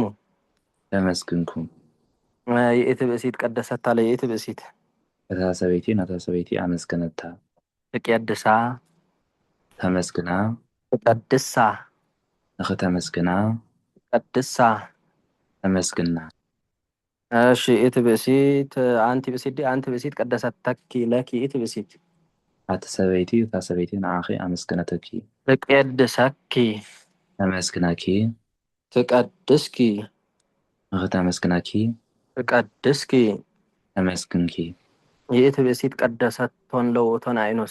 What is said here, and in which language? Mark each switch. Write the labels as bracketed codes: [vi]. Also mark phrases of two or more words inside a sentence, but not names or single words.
[ti] ተመስግንኩም [gez] ይእቲ ብእሲት ቀደሰታ ለይእቲ ብእሲት [ti] እታ ሰበይቲ ነታ ሰበይቲ ኣመስገነታ [gez] ትቀድሳ [ti] ተመስግና [gez] ትቀድሳ [ti] ንኸተመስግና [gez] ትቀድሳ [ti] ተመስግና [gez] እሺ ይእቲ ብእሲት አንቲ ብእሲት ዲ አንቲ ብእሲት ቀደሰተኪ ለኪ ይእቲ ብእሲት [ti] ኣቲ ሰበይቲ እታ ሰበይቲ ንዓኺ ኣመስገነተኪ [gez] ትቀድሰኪ [ti] ተመስግናኪ [gez] ትቀድስኪ [ti] ንኸተመስግናኪ [gez] ትቀድስኪ [ti] ተመስግንኪ [gez] ይእቲ ብእሲት ቀደሰቶን ለውእቶን ኣይኖስ